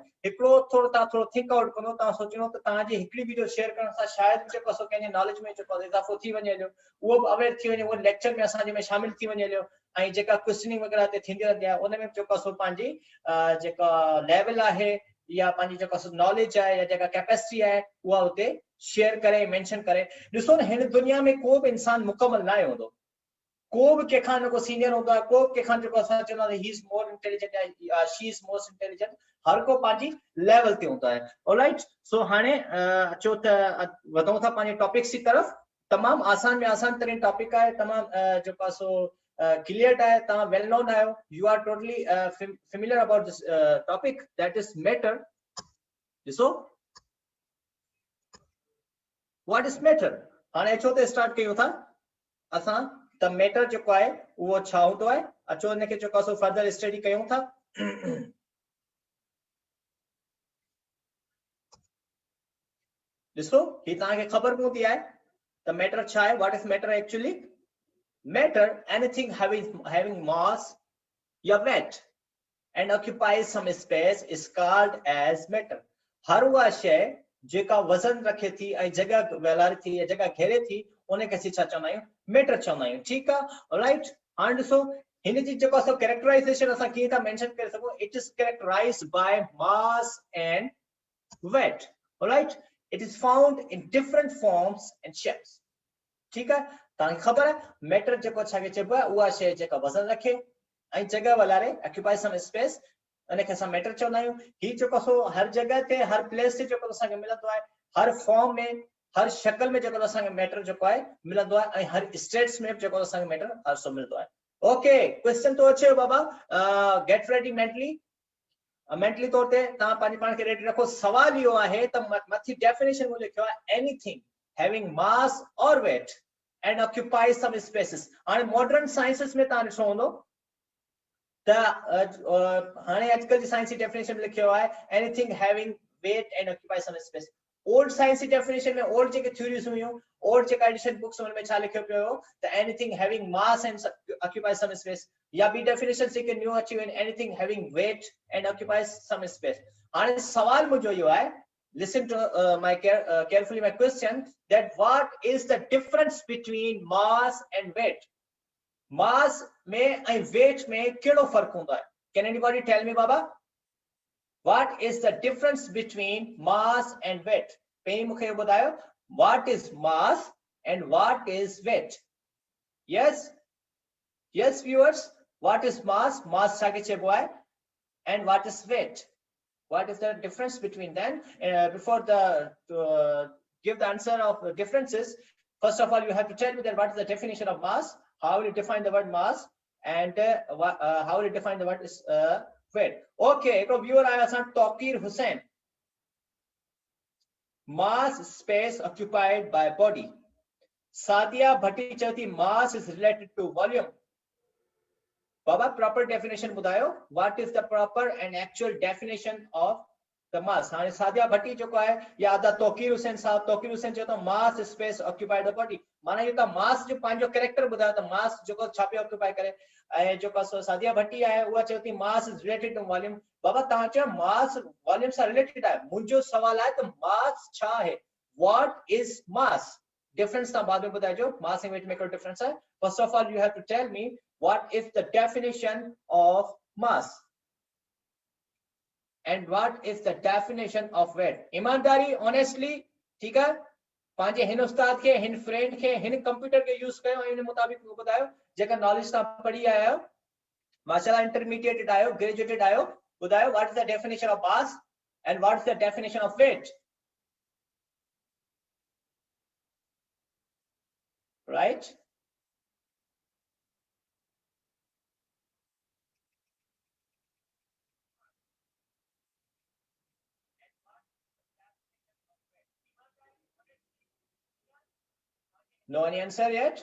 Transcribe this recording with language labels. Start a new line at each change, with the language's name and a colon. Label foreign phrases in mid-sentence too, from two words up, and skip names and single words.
Sindhi: हिकिड़ो तव्हां थोरो
English: think out
Sindhi: कंदो, तव्हां सोचो त तव्हांजी हिकिड़ी वीडियो शेयर करण सां शायदि जेको सो कंहिंजे नॉलेज में जेको इज़ाफ़ो थी वञे हलियो, उहो बि अवेयर थी वञे, उहो लेक्चर में असांजे में शामिल थी वञे हलियो ऐं जेका क्वेश्चनिंग वग़ैरह ते थींदी रहंदी आहे उन में जेको सो पंहिंजी जेका लेवल आहे या पंहिंजी जेको नॉलेज आहे या जेका कैपेसिटी आहे उहा उते शेयर करे मेंशन करे। ॾिसो न, हिन दुनिया में को बि इंसान मुकमल न हूंदो, को बि कंहिंखां न को सीनियर हूंदो आहे, को कंहिंखां जेको असां चवंदा आहियूं
English: he is more intelligent
Sindhi: या
English: she is most intelligent,
Sindhi: हर को पंहिंजी लेवल ते हूंदो आहे।
English: alright, so
Sindhi: हाणे अचो त वधूं था पंहिंजे टॉपिक्स जी तरफ़। तमामु आसान में आसान तरीन टॉपिक आहे, तमामु जेको सो क्लियर आहे, तव्हां
English: well known
Sindhi: आहियो,
English: you are totally familiar about this topic that is matter.
Sindhi: ॾिसो
English: what is matter.
Sindhi: हाणे अचो त स्टार्ट कयूं था असां त मैटर जेको आहे उहो छा हूंदो आहे। अचो हिनखे जेको सो
English: further study
Sindhi: कयूं था। ॾिसो ही तव्हांखे ख़बर पवंदी आहे त मैटर छा आहे।
English: What is matter actually? Matter anything having mass या weight and occupies some space is called as matter।
Sindhi: हर उहा शइ जेका वज़न रखे थी ऐं जगह वेलारे थी या जगह घेरे थी उनखे असीं छा चवंदा आहियूं? मैटर चवंदा आहियूं। ठीकु आहे, राइट। हाणे ॾिसो हिन जी जेको सो कैरेक्टराइजेशन असा की था मेंशन करे सको,
English: It is characterized by mass and weight. All right, it is found in different forms and shapes.
Hindi: ठीक है,
Sindhi: तव्हांखे ख़बर है मैटर जेको छाके चइबो आहे उहा शइ जेका वज़न रखे ऐं जगह वलारे
English: occupy some space,
Sindhi: उन खे असां मैटर चवंदा आहियूं। ही जेको सो हर जगह ते हर प्लेस ते जेको असांखे मिलंदो आहे, हर फॉर्म में हर शक्ल में जेको असांखे मैटर जेको आहे मिलंदो आहे, ऐं हर स्टेट्स में जेको असांखे मैटर हर सो मिलंदो आहे।
English: OK, question
Sindhi: तो अचे बाबा,
English: get ready mentally.
Sindhi: मेंटली तौर ते तव्हां पंहिंजे पाण खे रेडी रखो। सवाल इहो आहे त मथी डेफिनेशन में लिखियो आहे
English: anything having mass and weight and occupy some spaces.
Sindhi: हाणे
English: modern sciences
Sindhi: में तव्हां ॾिसो हूंदो त हाणे अॼुकल्ह जी साइंस जी डेफिनेशन में लिखियो आहे
English: anything having weight and occupy some space. old science
Sindhi: जी डेफिनेशन में ओल्ड जेके थ्योरीज हुयूं, ओल्ड जेका
English: edition books
Sindhi: में छा लिखियो पियो हो त
English: anything having mass and occupy some space,
Sindhi: या बी डेफिनेशन जेके न्यू अची वियूं आहिनि
English: anything having weight and occupy some space.
Sindhi: हाणे सवाल मुंहिंजो इहो आहे,
English: listen to carefully my question, that what is the difference between mass and weight?
Hindi: mass में
English: and weight
Hindi: में केड़ो फर्क होता है?
English: Can anybody tell me baba, what is the difference between mass and weight?
Sindhi: पहिरीं मूंखे ॿुधायो,
English: what is mass and what is weight? Yes, yes viewers, what is mass?
Sindhi: mass छाके चइबो आहे,
English: and what is weight? What is the difference between them? Before give the answer of the differences, first of all you have to tell me that what is the definition of mass, how will you define the word mass, and how will you define the word is weight. Okay, so viewer I was on Taqir Hussain. Mass space occupied by body. Sadia Bhatti Chauthi, mass is related to volume. Baba, proper definition बुधायो, what is the proper and actual definition of the mass?
Sindhi: हाणे सादिया भट्टी जेको आहे या द तौकीर हुसैन साहब, तौकीर हुसैन चयो त
English: mass space occupied the body,
Sindhi: माना इहो त मास जो पंहिंजो कैरेक्टर ॿुधायो त मास जेको छा पियो ऑक्यूपाई करे। ऐं जेको सादिया भट्टी आहे उहा चयो थी
English: mass is related to volume.
Sindhi: बाबा तव्हां चयो मास वॉल्यूम सां रिलेटेड आहे, मुंहिंजो सवाल आहे त मास छा आहे,
English: What is mass?
Sindhi: डिफरेंस तव्हां बाद में ॿुधाइजो, मास ऐं वेट में कहिड़ो डिफरेंस आहे।
English: first of all you have to tell me what is the definition of mass and what is the definition of weight?
Hindi: ईमानदारी, honestly, ठीक है,
Sindhi: पंहिंजे हिन उस्ताद खे, हिन फ्रेंड खे, हिन कंप्यूटर के यूज कयो ऐं इन मुताबिक ॿुधायो जेका नॉलेज तव्हां पढ़ी आया आहियो, माशाल्लाह इंटरमीडिएटेड आहियो, ग्रेजुएटेड आहियो, ॿुधायो
English: what is the definition of mass and what is the definition of weight? Right? No any answer yet?